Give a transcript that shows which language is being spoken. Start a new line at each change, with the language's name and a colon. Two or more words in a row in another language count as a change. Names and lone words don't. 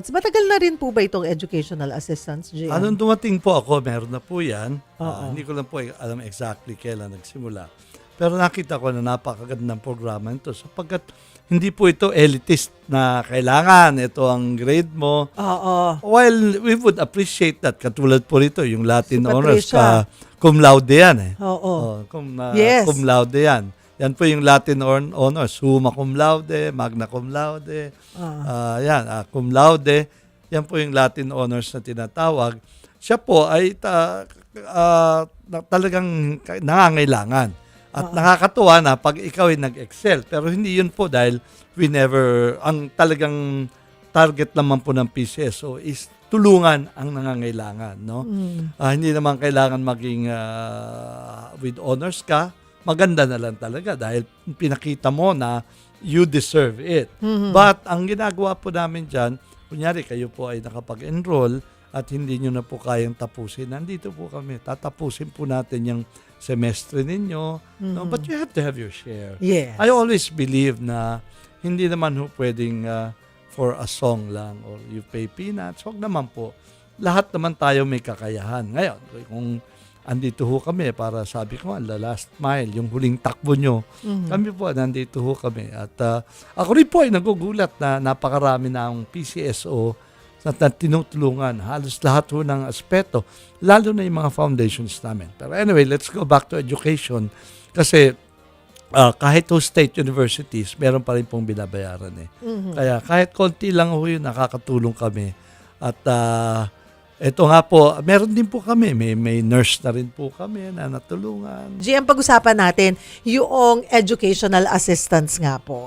Filipino: Matagal na rin po ba itong
English: educational assistance,
Filipino: GM? Anong dumating po ako, meron na po yan. Oo. Hindi ko lang po alam exactly kailan nagsimula. Pero nakita ko na napakagandang programa nito sapagkat hindi po ito elitist na kailangan. Ito ang grade mo. Oo.
English: While we would appreciate that,
Filipino: katulad po rito, yung Latin Si honors, Patricia.
Latin: cum laude
Filipino: yan eh. Oo. Yes.
Latin: Cum laude
Filipino: yan. Yan po yung
English: Latin honors,
Latin: summa cum laude, magna cum laude, cum laude.
Filipino: Yan po yung
English: Latin honors
Filipino: na tinatawag. Siya po ay talagang nangangailangan. At nakakatuwa na pag ikaw ay nag-excel. Pero hindi yun po dahil ang talagang target naman po ng PCSO is tulungan ang nangangailangan. No? Hindi naman kailangan maging
English: with honors
Filipino: ka. Maganda na lang talaga dahil pinakita mo na
English: you deserve it.
Filipino: But ang ginagawa po namin dyan, kunyari kayo po ay nakapag-enroll at hindi nyo na po kayang tapusin, nandito po kami. Tatapusin po natin yung semestre ninyo. No?
English: But you have to have your share. Yes. I always believe
Filipino: na hindi naman ho pwedeng
English: for a song
Filipino: lang
English: or you pay peanuts.
Filipino: Huwag naman po. Lahat naman tayo may kakayahan. Ngayon, kung andito ho kami para sabi ko,
English: the last mile,
Filipino: yung huling takbo nyo. Kami po, nandito ho kami. At ako rin po ay nagugulat na napakarami na ang PCSO na tinutulungan. Halos lahat ho ng aspeto, lalo na yung mga foundations namin.
English: Pero anyway, let's go back to education.
Filipino: Kasi kahit ho state universities, meron pa rin pong binabayaran eh. Kaya kahit konti lang ho yun, nakakatulong kami. At ito nga po, meron din po kami. May nurse na rin po kami na natulungan. GM, pag-usapan natin yung
English: educational assistance
Filipino: nga po.